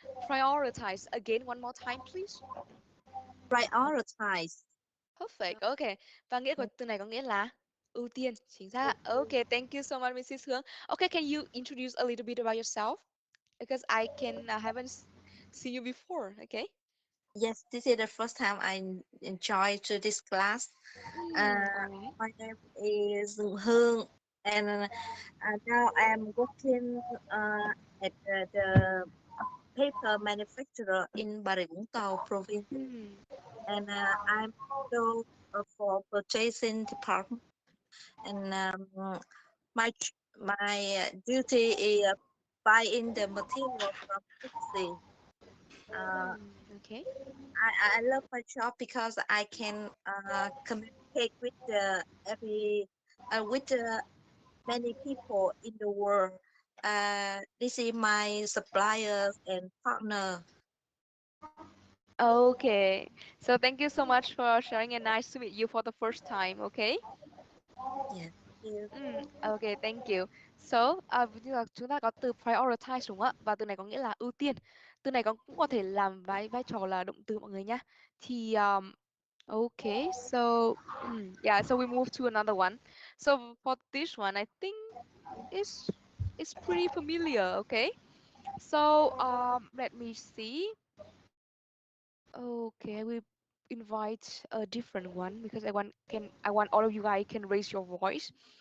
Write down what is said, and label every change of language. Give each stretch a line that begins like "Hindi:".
English: Prioritize again one more time, please. Prioritize. Perfect. Okay.
Vietnamese: Và nghĩa của từ này có nghĩa là ưu tiên. Chính xác.
English: Okay, thank you so much, Mrs. Hương. Okay, can you introduce a little bit about yourself? Because I haven't seen you before. Okay. Yes, this is the first time I enjoy to this class. Alright. My name is Hương, and now I'm working at the paper manufacturer in Bà Rịa Vũng Tàu province, and I'm also for purchasing department. And my duty is buying the material from overseas. Okay. I love my job because I can communicate with many people in the world. This is my suppliers and partner. Okay. So thank you so much for sharing and nice to meet you for the first time. Okay. Yes. You. Okay, thank you.
Vietnamese: So, ví dụ là chúng ta có từ prioritize đúng không ạ? Và từ này có nghĩa là ưu tiên. Từ này cũng có thể làm vai trò là động từ mọi người nhá. Thì
English: okay, so yeah, so we move to another one. So for this one, I think it's pretty familiar. Okay. So let me see. Okay, we invite a different one because I want all of you guys can raise your voice.